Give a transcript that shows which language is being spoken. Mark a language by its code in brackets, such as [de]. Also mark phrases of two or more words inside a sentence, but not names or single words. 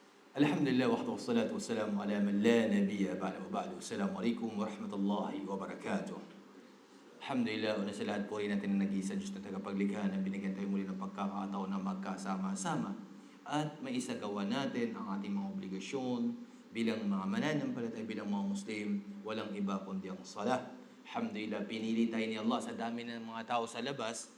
[ar] الحمد لله وحده والصلاة والسلام على من لا نبي بعد وبعد. السلام عليكم ورحمة الله وبركاته. Alhamdulillah, [tl] una sa lahat, puri natin ang nag-iisa Diyos na tagapaglikha na binigyan tayo muli ng pagkakataon na magkasama-sama at maisagawa natin ang ating mga obligasyon bilang mga mananampalataya, bilang mga Muslim, walang iba kundi ang salah. Alhamdulillah, pinili tayo ni Allah sa dami ng mga tao sa labas.